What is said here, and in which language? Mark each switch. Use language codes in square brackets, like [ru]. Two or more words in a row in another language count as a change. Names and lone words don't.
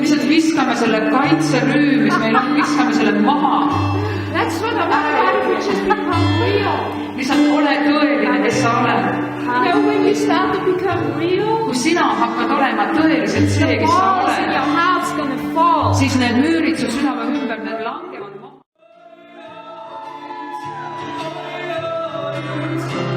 [et] lihtsalt [en] pretending. [et] viskame selle kaitserüü, mis meil on, viskame selle maha. [en] Let's sort of we just become real. [et] lihtsalt ole tõeline, kes sa oled. [en] You know, when you start to become real, [et] kui sina hakkad olema tõeliselt see, kes sa [en] walls in your [et] oled, [en] heart's gonna fall. [et] siis need müürid su südame ümber, need langevad maha.